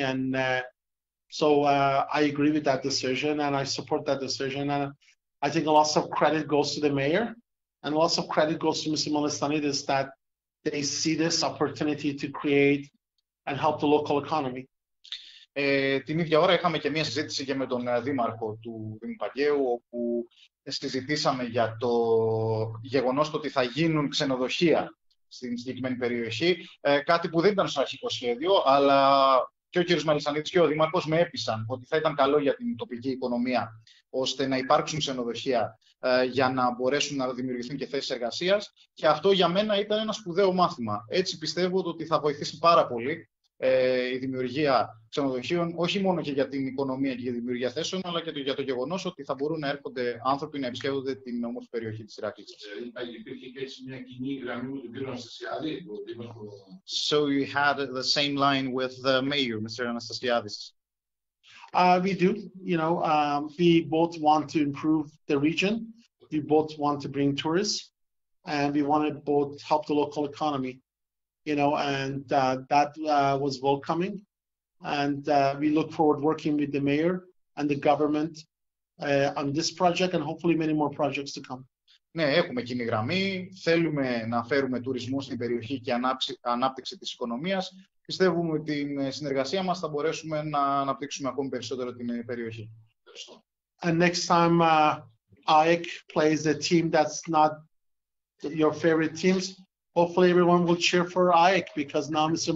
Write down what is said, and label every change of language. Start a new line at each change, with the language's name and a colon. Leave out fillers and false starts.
English: And so I agree with that decision and I support that decision. And I think a lot of credit goes to the mayor and lots of credit goes to Mr. Melisanidis that they see this opportunity to create and help the local economy.
Greek: Την ίδια ώρα είχαμε και μια συζήτηση και με τον δήμαρχο του Δήμου Παγκαίου, όπου συζητήσαμε για το γεγονός ότι θα γίνουν ξενοδοχεία στην συγκεκριμένη περιοχή, κάτι που δεν ήταν στο αρχικό σχέδιο, αλλά και ο κ. Μελισανίδης και ο δήμαρχος με έπεισαν ότι θα ήταν καλό για την τοπική οικονομία, ώστε να υπάρξουν ξενοδοχεία για να μπορέσουν να δημιουργηθούν και θέσεις εργασίας. Και αυτό για μένα ήταν ένα σπουδαίο μάθημα. Έτσι πιστεύω ότι θα βοηθήσει πάρα πολύ η δημιουργία ξενοδοχείων, όχι μόνο και για την οικονομία και για τη δημιουργία θέσεων, αλλά και για το γεγονός ότι θα μπορούν να έρχονται άνθρωποι να επισκέπτονται την όμορφη περιοχή της Ηρακλήτσας. Υπήρχε και έτσι μια κοινή γραμμή με τον κύριο Αναστασιάδη.
English: So you had the same line with the mayor, Mr. Anastasiadis. We do. We both want to improve the region. We both want to bring tourists, and we want to both help the local economy. And that was welcoming. And we look forward working with the mayor and the government on this project and hopefully many more projects to come.
Greek: Ναι, έχουμε κοινή γραμμή. Θέλουμε να φέρουμε τουρισμό στην περιοχή και ανάπτυξη της οικονομίας. Πιστεύουμε ότι την συνεργασία μας θα μπορέσουμε να αναπτύξουμε ακόμη περισσότερο την περιοχή.
English: And next time AEK plays a team that's not your favorite teams, hopefully everyone will cheer for AEK because now Mr.